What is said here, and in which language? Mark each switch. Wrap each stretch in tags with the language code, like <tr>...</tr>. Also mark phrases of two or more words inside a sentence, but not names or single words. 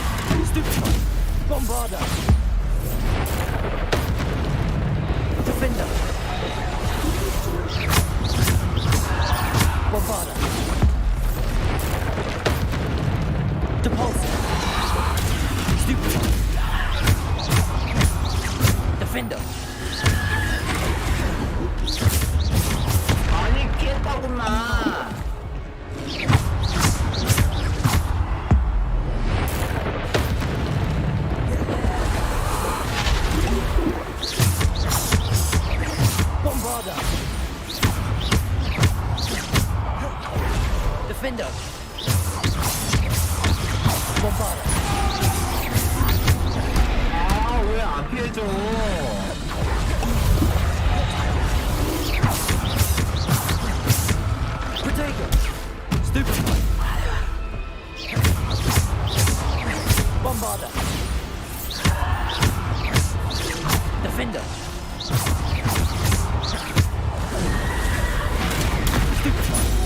<en>Stupid one. Bombarder. Defender. Bombarder. Depulsor. Stupid one. Defender.</en> <ko>아니 깼다구만.</ko> <en>Bombarder. Defender. Bombarder.</en> <ko>왜 안 피해줘?</ko> <en>Potato. Stupid one. Bombarder. Defender. Stupid one.</en>